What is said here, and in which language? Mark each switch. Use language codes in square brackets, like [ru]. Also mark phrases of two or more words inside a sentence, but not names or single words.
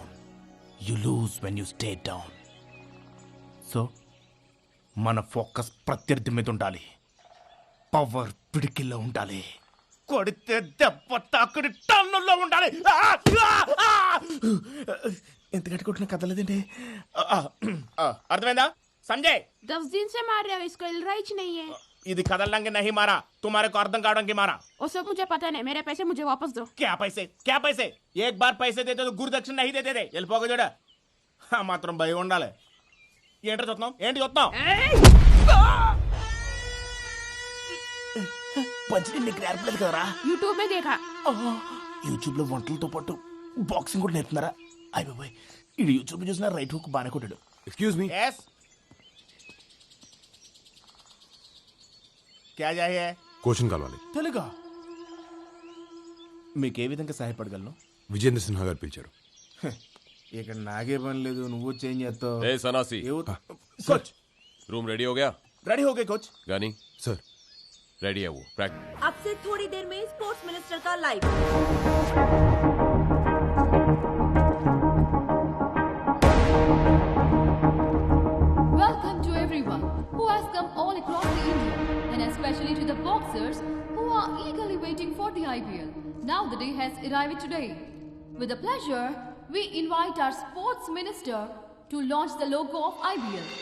[en] You lose when you stay down. [te] సో మన ఫోకస్ ప్రత్యర్థి మీద ఉండాలి. పవర్ పిడికిల్లో ఉండాలి. కొడితే దెబ్బ తాకుడి టన్నుల్లో ఉండాలి. ఎంత కట్టుకుంటున్నా కదలేదండి. అర్థమైందా సంజయ్? [hi] 10 दिन से मार रहे हो इसको, हिल रहा ही नहीं है. [te] ఇది కదలడానికి [hi] नहीं मारा, तुम्हारे को [te] అర్థం కావడానికి [hi] मारा. वो सब मुझे पता नहीं, मेरे पैसे मुझे वापस दो. क्या पैसे? क्या पैसे? एक बार पैसे देते तो गुरुदक्षिण नहीं देते थे. [te] వెళ్ళిపోక చూడ. మాత్రం భయం ఉండాలి. ఏంటి చూస్తున్నాం? ఏంటి చూస్తున్నాం? పంచి నీకు నేర్పలేదు కదరా? [hi] यूट्यूब में देखा. [te] యూట్యూబ్ లో వంటలతో పాటు బాక్సింగ్ కూడా నేర్పుతున్నారా? అయ్య బాయ్, ఇది యూట్యూబ్ చూసిన [en] right hook [te] బాగానే కొట్టాడు. [en] Excuse me. [hi] क्या जाये? [te] కోచింగ్ కావాలి. తెలుగా? మీకు ఏ విధంగా సహాయపడగలను? విజేంద్ర సిన్హా గారు పిలిచారు. ఇక్కడ నాకే పని లేదు, నువ్వు చేంజ్ చేస్తావు. ఏ సనాసి, కోచ్ [en] room ready [hi] हो गया? रेडी हो गए कोच. गानी सर रेडी है वो. प्रैक्टिस अब से थोड़ी देर में [en] sports minister [hi] का लाइव. [en] Welcome to everyone who has come all across the India, and especially to the boxers who are eagerly waiting for the IPL. Now the day has arrived today. With a pleasure, we invite our sports minister to launch the logo of IPL.